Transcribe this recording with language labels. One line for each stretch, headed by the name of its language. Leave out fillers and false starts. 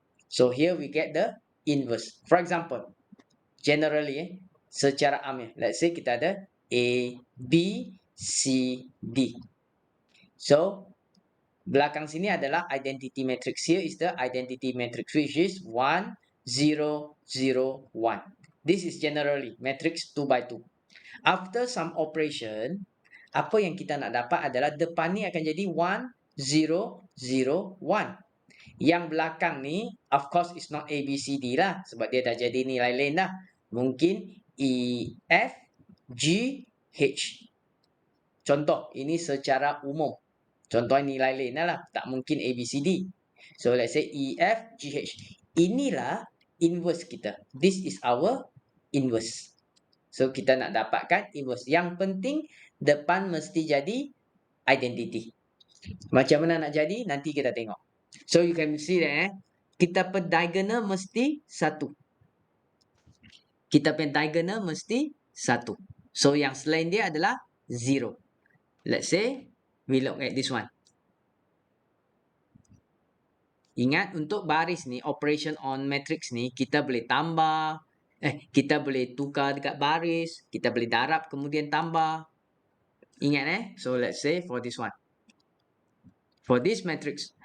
English: So here we get the inverse. For example, generally
Malay: secara amnya,
English: let's say
Malay: kita ada
English: A, B, C, D.
Malay: So belakang sini adalah identity matrix.
English: Here is the identity matrix which is 1, 0, 0, 1. This is generally matrix 2 by 2. After some operation,
Malay: apa yang kita nak dapat adalah depan ni akan jadi 1, 0, 0, 1. Yang belakang ni,
English: of course, is not A, B, C, D lah.
Malay: Sebab dia dah jadi nilai lain dah. Mungkin E, F, G, H. Contoh, ini secara umum. Contoh nilai lain lah. Tak mungkin
English: A, B, C, D. So, let's say E, F, G, H.
Malay: Inilah inverse kita.
English: This is our inverse.
Malay: So, kita nak dapatkan inverse. Yang penting, depan mesti jadi identity. Macam mana nak jadi? Nanti kita tengok.
English: So you can see that
Malay: kita per diagonal mesti satu. Kita per diagonal mesti satu. So yang selain dia adalah 0.
English: Let's say we look at this one.
Malay: Ingat untuk baris ni, operation on matrix ni, kita boleh tambah, kita boleh tukar dekat baris, kita boleh darab kemudian tambah.
English: Ingat so let's say for this one. For this matrix.